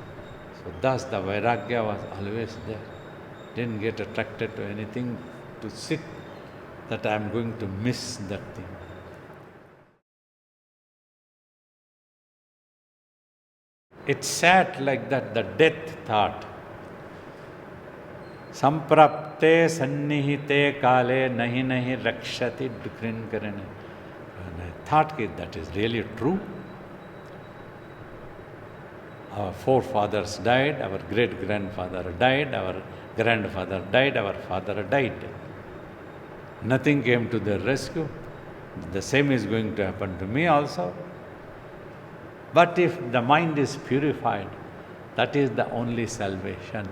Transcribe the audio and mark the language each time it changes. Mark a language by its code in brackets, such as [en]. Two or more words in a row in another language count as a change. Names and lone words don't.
[en] So thus the Vairagya was always there. Didn't get attracted to anything to sit that I am going to miss that thing. It sat like that, the death thought. [sa] संप्राप्ते सन्निहिते काले नहि नहि रक्षति डुकृञ् करणे. [en] And I thought that is really true. Our forefathers died, our great-grandfather died, our grandfather died, our father died. Nothing came to their rescue. The same is going to happen to me also. But if the mind is purified, that is the only salvation.